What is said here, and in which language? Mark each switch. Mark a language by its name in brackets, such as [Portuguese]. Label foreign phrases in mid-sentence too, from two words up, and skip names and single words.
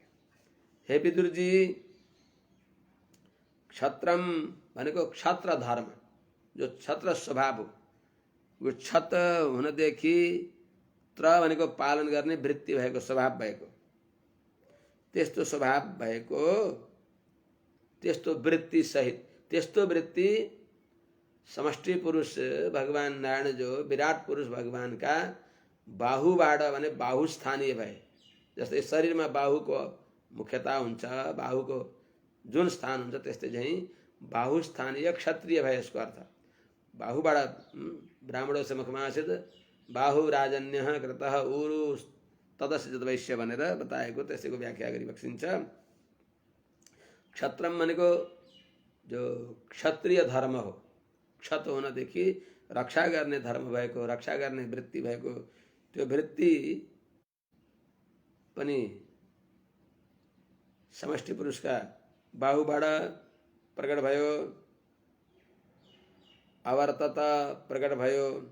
[Nepali] हे विदुर जी, क्षत्रम भनेको क्षत्र धर्म, जो क्षत्र स्वभाव हो, वो क्षत हुनदेखि त्र भनेको पालन गर्ने वृत्ति भएको, स्वभाव भएको, त्यस्तो स्वभाव भएको, त्यस्तो वृत्ति सहित, त्यस्तो वृत्ति समष्टि पुरुष भगवान नारायण जो विराट पुरुष भगवान का बाहुबाट भने बाहु स्थानीय भए, जस्तै शरीरमा बाहुको मुख्यता हुन्छ, बाहुको जुन स्थान हुन्छ त्यस्तै चाहिँ बाहु स्थानीय क्षत्रिय भए यसको अर्थ। बाहुबाट [Sanskrit] ब्राह्मणों मुखमासित बाहु राजन्य कृतः उरु तदस्य वैश्य [Nepali] भनेर बताएको, त्यसैको व्याख्या गरी बक्सिन्छ। क्षत्रम भनेको जो क्षत्रिय धर्म हो, क्षत हुनदेखि रक्षा गर्ने धर्म भएको, रक्षा गर्ने वृत्ति भएको, त्यो वृत्ति पनि समष्टि पुरुषका बाहुबाट प्रकट भयो, अवर्तत प्रकट भयो।